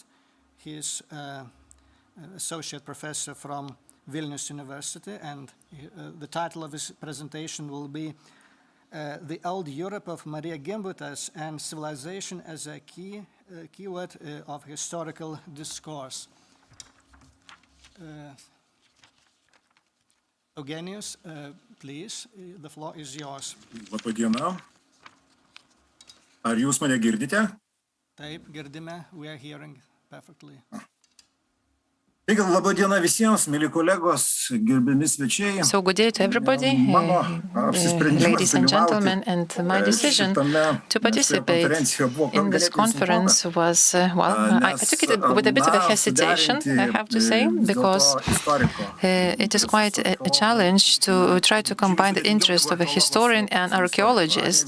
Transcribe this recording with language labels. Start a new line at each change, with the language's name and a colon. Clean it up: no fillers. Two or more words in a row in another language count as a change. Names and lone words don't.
English: He is associate professor from Vilnius University, and the title of his presentation will be The Old Europe of Marija Gimbutienė and Civilization as a Keyword of Historical Discourse. Eugenijus, please, the floor is yours.
Lithuanian: Labą dieną. Ar jūs mane girdite? Taip, girdime,
English: we are hearing perfectly.
Lithuanian: Taigi, labą dieną visiems, mėly kolegos, gerbiami svečiai.
English: So good day to everybody, ladies and gentlemen, and my decision to participate in this conference was, I took it with a bit of a hesitation, I have to say, because it is quite a challenge to try to combine the interest of a historian and archaeologist.